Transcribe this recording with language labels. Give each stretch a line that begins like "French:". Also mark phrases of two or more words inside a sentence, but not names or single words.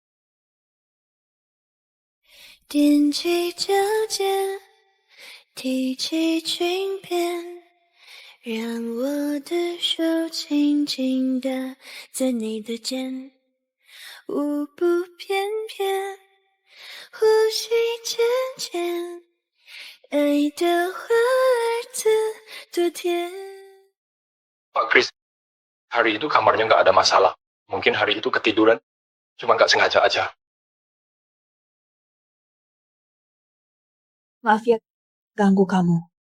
Chinese: 踮起脚尖，提起裙边，让我的手轻轻地在你的肩，舞步翩翩，呼吸渐渐，爱的花儿自多甜。
Indonesian: Pak Chris, hari itu kamarnya nggak ada masalah. Mungkin hari itu ketiduran, cuma nggak sengaja aja. Maaf ya, ganggu kamu.